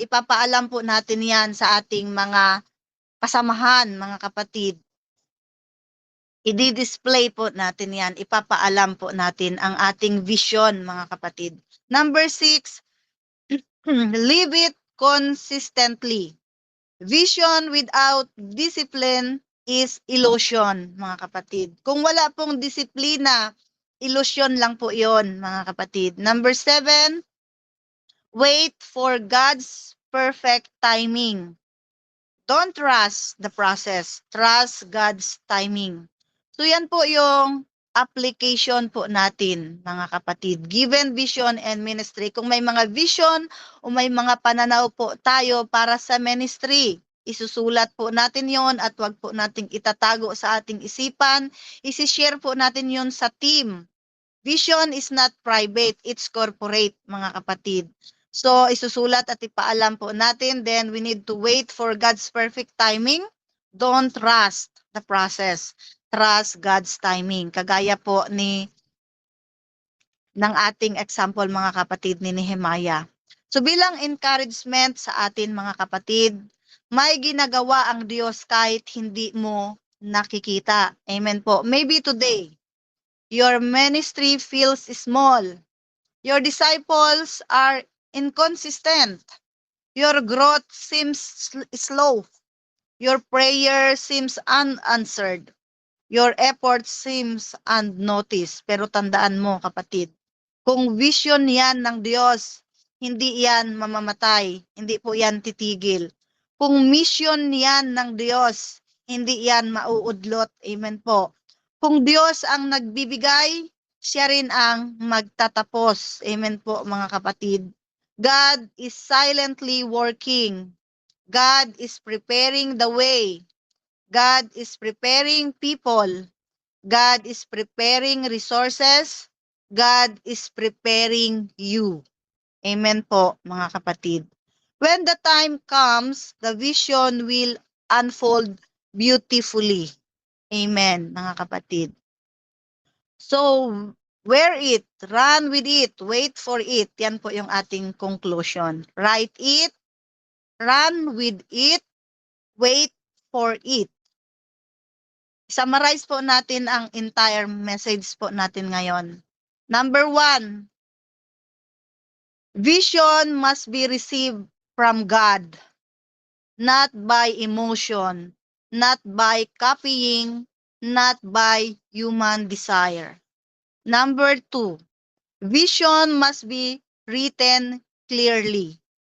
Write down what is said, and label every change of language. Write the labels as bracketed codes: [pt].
[tl] Ipapaalam po natin yan sa ating mga kasamahan, mga kapatid. I-display po natin yan. Ipapaalam po natin ang ating vision, mga kapatid. [en] Number 6, live it consistently. Vision without discipline is illusion, [tl] mga kapatid. Kung wala pong disiplina, illusion lang po yon, mga kapatid. [en] Number 7, wait for God's perfect timing. Don't rush the process. Trust God's timing. [tl] So yan po yung application po natin, mga kapatid. [en] Given vision and ministry. [tl] Kung may mga vision o may mga pananaw po tayo para sa ministry, isusulat po natin yon at wag po nating itatago sa ating isipan. Isishare po natin yon sa team. [en] Vision is not private, it's corporate, [tl] mga kapatid. So, isusulat at ipaalam po natin. [en] Then, we need to wait for God's perfect timing. Don't rush the process. Trust God's timing. [tl] Kagaya po ng ating example, mga kapatid, ni Nehemiah. So, bilang encouragement sa atin, mga kapatid, may ginagawa ang Diyos kahit hindi mo nakikita. Amen po. [en] Maybe today, your ministry feels small. Your disciples are inconsistent. Your growth seems slow. Your prayer seems unanswered. Your effort seems unnoticed. [tl] Pero tandaan mo, kapatid, kung vision yan ng Diyos, hindi yan mamamatay. Hindi po yan titigil. Kung mission yan ng Diyos, hindi yan mauudlot. Amen po. Kung Diyos ang nagbibigay, siya rin ang magtatapos. Amen po, mga kapatid. [en] God is silently working. God is preparing the way. God is preparing people. God is preparing resources. God is preparing you. [tl] Amen po, mga kapatid. [en] When the time comes, the vision will unfold beautifully. Amen, [tl] mga kapatid. [en] So, wear it, run with it, wait for it. [tl] Yan po yung ating [en] conclusion. Write it, run with it, wait for it. [tl] Summarize po natin ang [en] entire message [tl] po natin ngayon. [en] Number 1, vision must be received from God, not by emotion, not by copying, not by human desire. Number 2, vision must be written clearly.